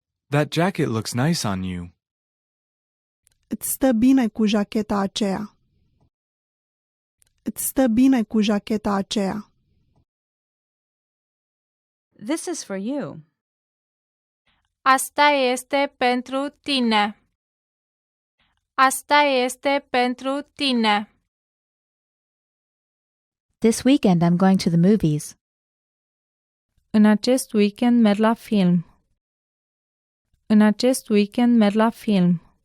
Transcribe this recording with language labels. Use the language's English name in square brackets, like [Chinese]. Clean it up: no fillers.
[English] That jacket looks nice on you. [Romanian] Îți stă bine cu jacheta aceea. Îți stă bine cu jacheta aceea. [English] This is for you. [Romanian] Asta este pentru tine. Asta este pentru tine. [English] This weekend I'm going to the movies. [Romanian] În acest weekend merg la film. În acest weekend merg la film.